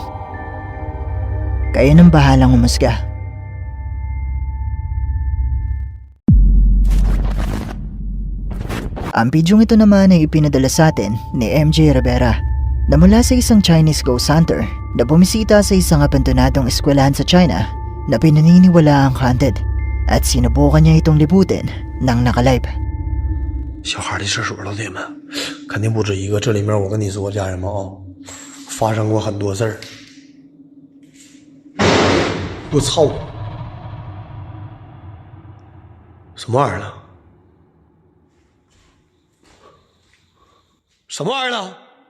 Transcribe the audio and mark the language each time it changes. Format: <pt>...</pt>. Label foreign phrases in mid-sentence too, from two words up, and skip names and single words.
<tl>Kayo nang bahalang umusga. Ang bidyong ito naman ay ipinadala sa atin ni MJ Rivera na mula sa isang</tl> <en>Chinese ghost hunter</en> <tl>na bumisita sa isang abandonadong eskwelahan sa China na pinaniniwala ang haunted at sinubukan niya itong libutin ng nakalive.</tl> <zh>小孩的事数，老铁们，肯定不止一个。这里面我跟你说，家人们啊，发生过很多事儿。我操！什么玩意儿呢？什么玩意儿呢？</zh>